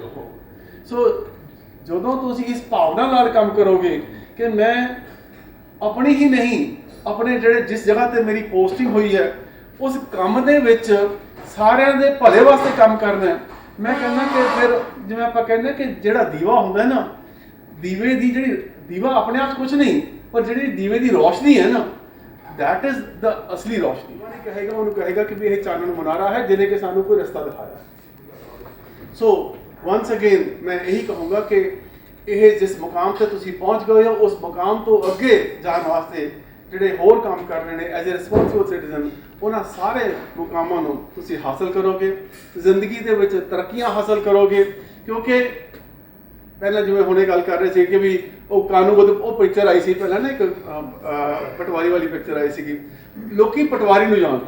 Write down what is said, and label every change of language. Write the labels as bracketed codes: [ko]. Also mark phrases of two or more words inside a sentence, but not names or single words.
[pa] ਉਹ ਸੋ ਜਦੋਂ ਤੁਸੀਂ ਇਸ ਭਾਵਨਾ ਨਾਲ ਕੰਮ ਕਰੋਗੇ ਕਿ ਮੈਂ ਆਪਣੀ ਹੀ ਨਹੀਂ, ਆਪਣੇ ਜਿਹੜੇ ਜਿਸ ਜਗ੍ਹਾ ਤੇ ਮੇਰੀ ਪੋਸਟਿੰਗ ਹੋਈ ਹੈ ਉਸ ਕੰਮ ਦੇ ਵਿੱਚ ਸਾਰਿਆਂ ਦੇ ਭਲੇ ਵਾਸਤੇ ਕੰਮ ਕਰਨਾ ਹੈ, ਮੈਂ ਕਹਿੰਦਾ ਕਿ ਫਿਰ ਜਿਵੇਂ ਆਪਾਂ ਕਹਿੰਦੇ ਕਿ ਜਿਹੜਾ ਦੀਵਾ ਹੁੰਦਾ ਹੈ ਨਾ, ਦੀਵੇ ਦੀ ਜਿਹੜੀ ਦੀਵਾ ਆਪਣੇ ਆਪ 'ਚ ਕੁਝ ਨਹੀਂ, ਪਰ ਜਿਹੜੀ ਦੀਵੇ ਦੀ ਰੋਸ਼ਨੀ ਹੈ ਨਾ, [en] that is the [pa] ਅਸਲੀ ਰੋਸ਼ਨੀ। ਉਹ ਕਹੇਗਾ, ਉਹਨੂੰ ਕਹੇਗਾ ਕਿ ਵੀ ਇਹ ਚਾਨਣ ਮੁਨਾਰਾ ਹੈ ਜਿਹਨੇ ਕਿ ਸਾਨੂੰ ਕੋਈ ਰਸਤਾ ਦਿਖਾਇਆ। ਸੋ [en] once again [pa] ਮੈਂ ਇਹੀ ਕਹੂੰਗਾ ਕਿ ਇਹ ਜਿਸ ਮੁਕਾਮ ਤੇ ਤੁਸੀਂ ਪਹੁੰਚ ਗਏ ਹੋ, ਉਸ ਮੁਕਾਮ ਤੋਂ ਅੱਗੇ ਜਾਣ ਵਾਸਤੇ ਜਿਹੜੇ ਹੋਰ ਕੰਮ ਕਰ ਰਹੇ ਨੇ [en] as a responsible citizen, [pa] ਉਹਨਾਂ ਸਾਰੇ ਮੁਕਾਮਾਂ ਨੂੰ ਤੁਸੀਂ ਹਾਸਲ ਕਰੋਗੇ, ਜ਼ਿੰਦਗੀ ਦੇ ਵਿੱਚ ਤਰੱਕੀਆਂ ਹਾਸਲ ਕਰੋਗੇ। ਕਿਉਂਕਿ ਪਹਿਲਾਂ ਜਿਵੇਂ ਹੁਣੇ ਗੱਲ ਕਰ ਰਹੇ ਸੀ ਕਿ ਵੀ ਉਹ ਕਾਨੂੰਗੋ ਉਹ ਪਿਕਚਰ ਆਈ ਸੀ ਪਹਿਲਾਂ ਨਾ, ਇੱਕ ਪਟਵਾਰੀ ਵਾਲੀ ਪਿਕਚਰ ਆਈ ਸੀਗੀ, ਲੋਕੀ ਪਟਵਾਰੀ ਨੂੰ ਜਾਣਦੇ।